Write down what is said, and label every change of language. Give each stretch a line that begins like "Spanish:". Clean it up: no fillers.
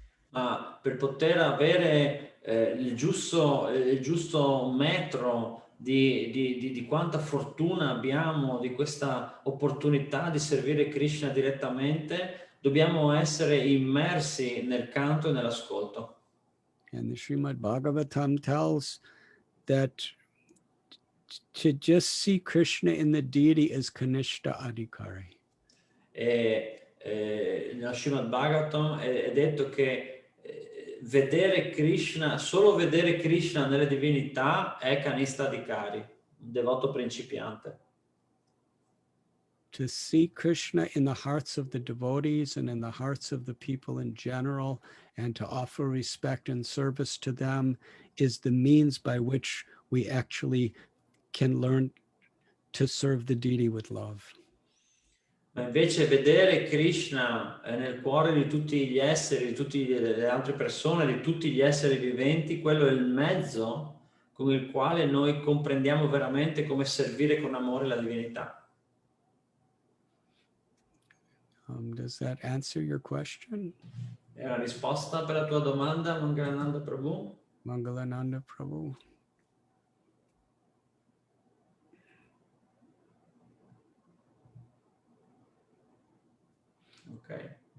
Italian: Ma per poter avere il giusto metro di quanta fortuna abbiamo, di questa opportunità di servire Krishna direttamente, dobbiamo essere immersi nel canto e nell'ascolto.
English: And the Srimad Bhagavatam tells that to just see Krishna in the deity is Kanishta Adhikari.
Italian: Nella Srimad Bhagavatam è detto che vedere Krishna, solo vedere Krishna nelle divinità è Kanishta Adhikari, un devoto principiante.
English: To see Krishna in the hearts of the devotees and in the hearts of the people in general, and to offer respect and service to them, is the means by which we actually can learn to serve the deity with love.
Italian: Ma invece vedere Krishna nel cuore di tutti gli esseri, di tutte le altre persone, di tutti gli esseri viventi, quello è il mezzo con il quale noi comprendiamo veramente come servire con amore la divinità.
English: Does that answer your question?
Italian: È una risposta per la tua domanda, Mangalananda Prabhu? Mangalananda Prabhu. Ok.